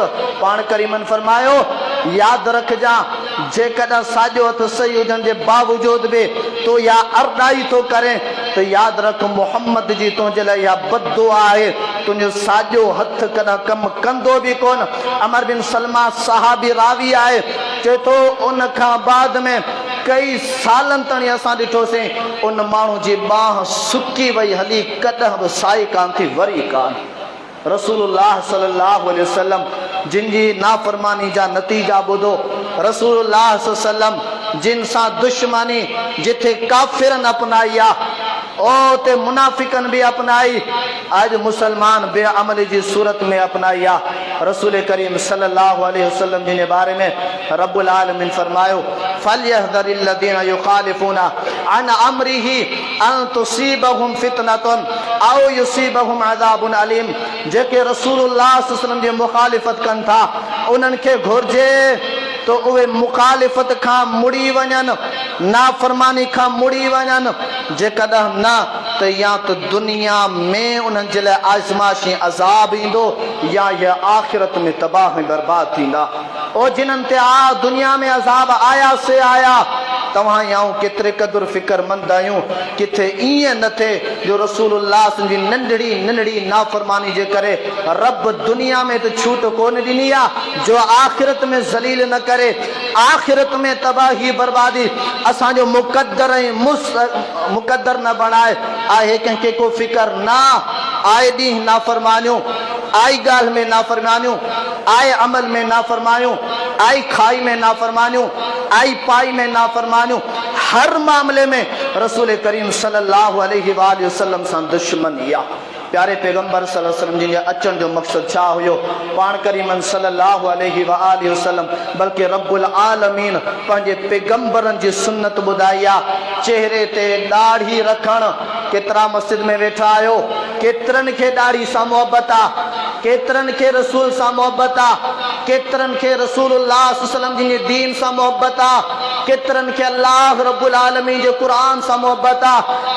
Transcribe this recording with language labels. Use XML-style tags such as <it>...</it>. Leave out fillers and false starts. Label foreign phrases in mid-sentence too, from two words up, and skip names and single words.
<sd>पाण करीमन फरमायो यादि रखजां, जेकॾहिं साॼो हथ सही हुजण जे बावजूदि बि तो या अरदाई थो करे त यादि रख मोहम्मद जी तुंहिंजे लाइ इहा बददुआ आहे, तुंहिंजो साॼो हथ कॾहिं कमु कंदो बि कोन। अमर बिन सलमा सहाबी रावी आहे, चए थो उन खां बाद में कई सालनि ताईं असां ॾिठोसीं उन माण्हू जी बांह सुकी वई हली, कॾहिं बि साई कान थी, वरी कान। रसूलुल्लाह</sd> <ar>صلى الله عليه وسلم</ar> <sd>जिन जी नाफरमानी जा नतीजा ॿुधो। रसूलुल्लाह</sd> <ar>صلى الله عليه وسلم</ar> <sd>जिन सां दुश्मनी जिथे काफिरन अपनाई आ ओ ते मुनाफिकन भी अपनाई, आज मुसलमान बेअमली जी सूरत में अपनाई आ। रसूल करीम</sd> <ar>صلى الله عليه وسلم</ar> <sd>जिन बारे में</sd> <ar>رب العالمين</ar> <sd>फरमायो</sd> <ar>فليحذر الذين يخالفون عن أمره أن تصيبهم فتنة أو يصيبهم عذاب أليم.</ar> <sd>जेके रसूलुल्लाह</sd> <ar>صلى الله عليه وسلم</ar> <sd>जी मुखालिफत कन था उन्हनि खे घुर्जे तो उहे मुखालिफत खां मुड़ी वञनि, नाफरमानी खां मुड़ी वञनि। जेकॾहिं न त या तो दुनिया में उन्हनि जे लाइ आज़माइशी अज़ाब ईंदो या ये आख़िरत में तबाह ऐं बर्बाद थींदा। ओ जिन्हनि ते आ दुनिया में अज़ाब आया से आया, तव्हां याऊं केतिरे क़दुरु फ़िक्रमंद आहियूं। किथे ईअं न थिए जो रसूलुल्लाह जी नंढड़ी नंढड़ी नाफरमानी जे करे रब दुनिया में तो छूट कोन ॾिनी आहे जो आख़िरत में ज़लील न करे, आख़िरत में तबाही बर्बादी असांजो मुक़द्दर ऐं मुक़द्दर न बणाए आहे। कंहिंखे को फ़िक्र न आए ॾींहुं नाफरमानियूं, आई ॻाल्हि में नाफरमानियूं, आए अमल में नाफरमानियूं, आई खाई में नाफरमानियूं, आई पाई में नाफरमानियूं, हर मामले में रसूल करीम</sd> <ar>صلى الله عليه وسلم</ar> <sd>सां दुश्मनी आहे। प्यारे पैगंबर</sd> <ar>صلى الله عليه وسلم</ar> <sd>जिन अचण जो मक़सद छा हुयो? पाण करीमन</sd> <ar>صلى الله عليه وسلم</ar> <sd>बल्कि</sd> <ar>رب العالمين</ar> <sd>पंहिंजे पैगंबरनि जी सुन्नत ॿुधाई आहे। चेहरे ते ॾाढ़ी रखणु, केतिरा मस्जिद में वेठा आहियो, केतिरनि खे ॾाढ़ी सां मोहबत आहे, केतिरनि खे रसूल सां मोहबत आहे, केतिरनि खे रसूलुल्लाह</sd> <ar>صلى الله عليه وسلم</ar> <sd>जी दीन सां मोहबत आहे, केतिरनि खे अल्लाह</sd> <ar>رب العالمين</ar> <sd>जे क़ुरान सां मोहबत आहे।</sd>